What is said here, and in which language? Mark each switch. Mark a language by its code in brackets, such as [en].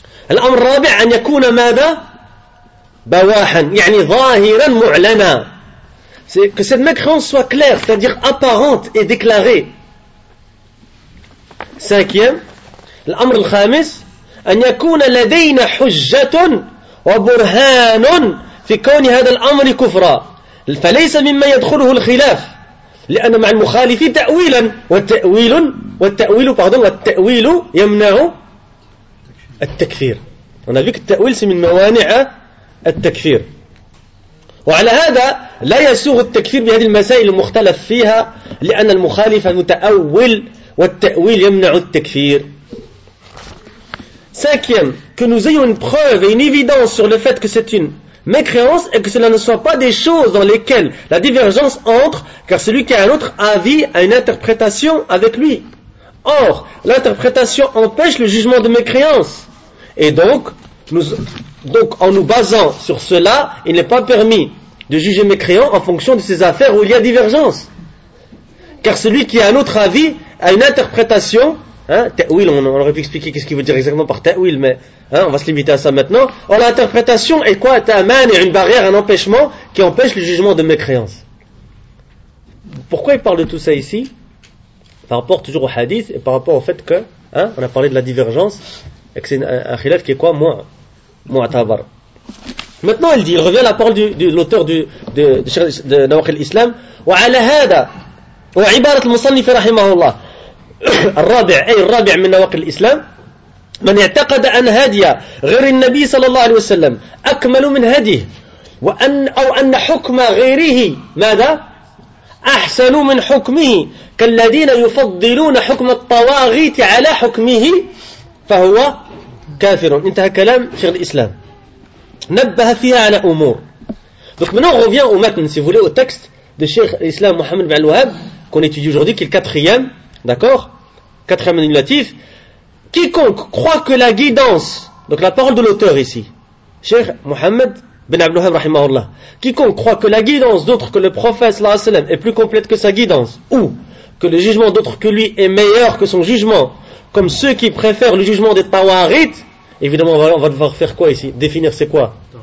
[ar] الأمر الرابع أن يكون ماذا بواحا يعني ظاهرا معلنا. [fr] C'est que cette mécréance soit claire, c'est-à-dire apparente et déclarée. Cinquième, [ar] الأمر الخامس أن يكون لدينا حجة وبرهان في كون هذا الأمر كفرا فليس مما يدخله الخلاف لأن مع المخالف تأويلا والتأويل يمنع التكفير. [fr] On a vu que le ta'wil c'est une mawani'a al-takfir. [ar] وعلى هذا لا يسوغ التكفير بهذه المسائل المختلف فيها لأن المخالف متأول والتأويل يمنع التكفير. [fr] Cinquième, que nous ayons une preuve et une évidence sur le fait que c'est une mécréance et que cela ne soit pas des choses dans lesquelles la divergence entre, car celui qui a un autre avis a une interprétation avec lui. Or, l'interprétation empêche le jugement de mécréance. Et donc, en nous basant sur cela, il n'est pas permis de juger mécréant en fonction de ces affaires où il y a divergence. Car celui qui a un autre avis a une interprétation. Hein, ta'wil, on aurait pu expliquer qu'est-ce qu'il veut dire exactement par ta'wil, mais on va se limiter à ça maintenant. Or, l'interprétation est quoi? Ta'man est une barrière, un empêchement qui empêche le jugement de mécréance. Pourquoi il parle de tout ça ici? Par rapport toujours au hadith et par rapport au fait que, hein, on a parlé de la divergence. Et que c'est un khilaf qui est quoi? Mu'tabar. Maintenant, il dit, il revient à la parole de l'auteur de Nawaq al-Islam. [ar] وعلى هذا وعبارة المصنف رحمه الله الرابع أي الرابع من نواق الإسلام من اعتقد أن هدي غير النبي صلى الله عليه وسلم أكمل من هديه وأن أو أن حكم غيره ماذا أحسن من حكمه كالذين يفضلون حكم الطواغيت على حكمه فهو كافر. انتهى كلام شيخ الإسلام. نبه فيها على أمور. [fr] Donc maintenant on revient au matin, si vous voulez, au texte de Cheikh Islam Mohamed Ben Al-Wahab, qu'on étudie aujourd'hui, qui est le quatrième, d'accord? Quatrième annulatif. Quiconque croit que la guidance, donc la parole de l'auteur ici, Cheikh Mohamed Ben Al-Wahab, rahimahullah, quiconque croit que la guidance d'autre que le prophète, sallallahu alayhi wa sallam, est plus complète que sa guidance, ou que le jugement d'autre que lui est meilleur que son jugement, comme ceux qui préfèrent le jugement des tawarit, évidemment on va devoir faire quoi ici? Définir c'est quoi?